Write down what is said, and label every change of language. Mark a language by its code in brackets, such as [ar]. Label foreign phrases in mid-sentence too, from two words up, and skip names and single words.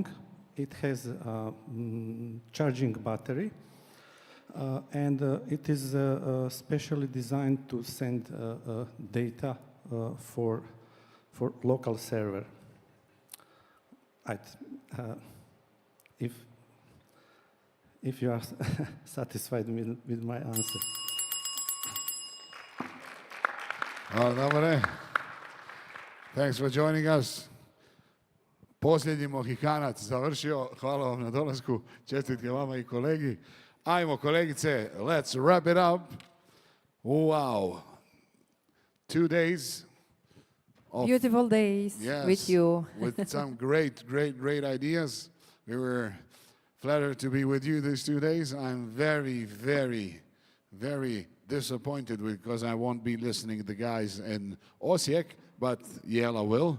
[en] It has a charging battery, and it is specially designed to send data for local server. If you are satisfied with my answer. [hr] Dobre. [en] Thanks for joining us. [hr] Posljednji Mohikanac završio. Hvala vam na dolasku. Čestitke vama i kolegi. Ajmo, kolegice, [en] let's wrap it up. Wow. 2 days. Beautiful days with you. With some great ideas. We were flattered to be with you these 2 days. I'm very, very, very disappointed because I won't be listening to the guys in Osijek, but Jela will.